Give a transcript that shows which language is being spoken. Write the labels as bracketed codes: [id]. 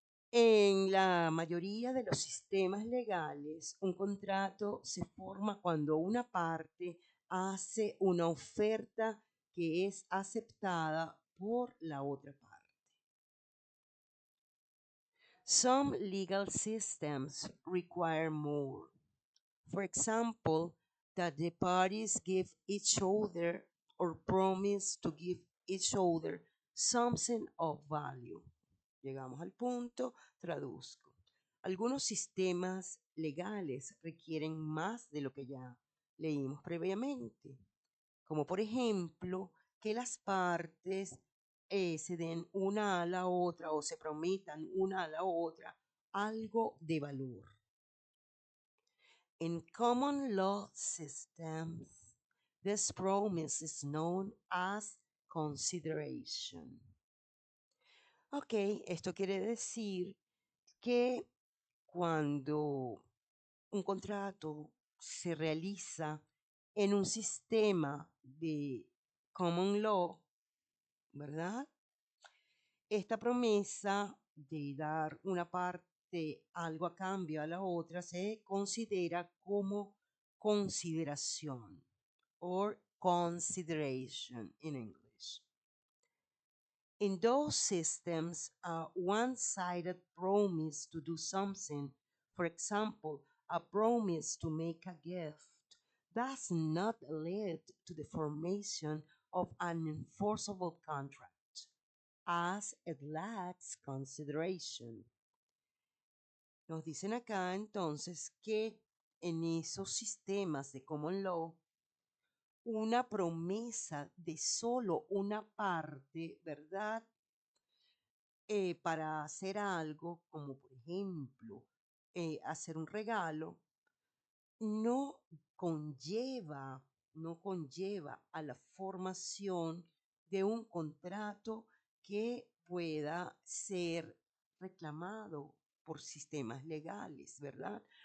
[es] En la mayoría de los sistemas legales, un contrato se forma cuando una parte hace una oferta que es aceptada por la otra parte. [en] Some legal systems require more. For example, that the parties give each other or promise to give each other something of value. [es] Llegamos al punto, traduzco. Algunos sistemas legales requieren más de lo que ya leímos previamente, como por ejemplo que las partes se den una a la otra o se prometan una a la otra algo de valor. [en] In common law systems, this promise is known as consideration. [es] Ok, esto quiere decir que cuando un contrato se realiza en un sistema de common law, ¿verdad? Esta promesa de dar una parte, algo a cambio a la otra, se considera como consideración [en] or consideration in English. In those systems, a one-sided promise to do something, for example, a promise to make a gift, does not lead to the formation of an enforceable contract, as it lacks consideration. [es] Nos dicen acá entonces que en esos sistemas de common law, una promesa de solo una parte, ¿verdad? Para hacer algo, como por ejemplo, hacer un regalo, no conlleva, no conlleva a la formación de un contrato que pueda ser reclamado por sistemas legales, ¿verdad?